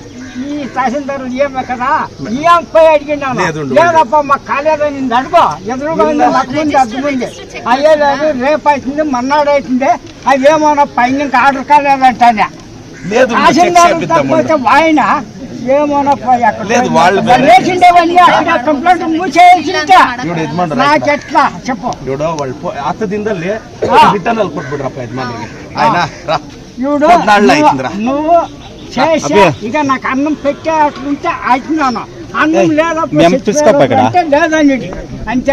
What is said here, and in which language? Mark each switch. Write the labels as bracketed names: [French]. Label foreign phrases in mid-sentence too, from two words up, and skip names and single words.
[Telugu] ఈ తహసీల్దార్ ఏమే కదా, ఏం పోయి అడిగినాను, లేదప్ప మాకు కాలేదని నిన్ను అడుగు, ఎదురుగా అర్థమైంది. అయ్యే లేదు, రేపు అవుతుంది, మన్నాడు అవుతుంది, అది ఏమన్నా పైన ఇంకా ఆర్డర్ కాలేదంటానే. తహసీల్దార్ పోతే ఆయన ఏమోనప్ప వేసిండేవన్నీ అక్కడ కంప్లైంట్ మూసేసింటే నాకెట్లా చెప్పు. [Kannada] ಹತ್ತದಿಂದಲೇ ರಿಟರ್ನ್ ಅಲ್ಲಿ ಕೊಟ್ಬಿಡ್ರಪ್ಪ ಯಜಮಾನಿಗೆ. [Telugu] నువ్వు చేసి ఇక నాకు అన్నం పెట్టే అట్లుంటే అవుతున్నాను, అన్నం లేదంటే లేదని అంతే.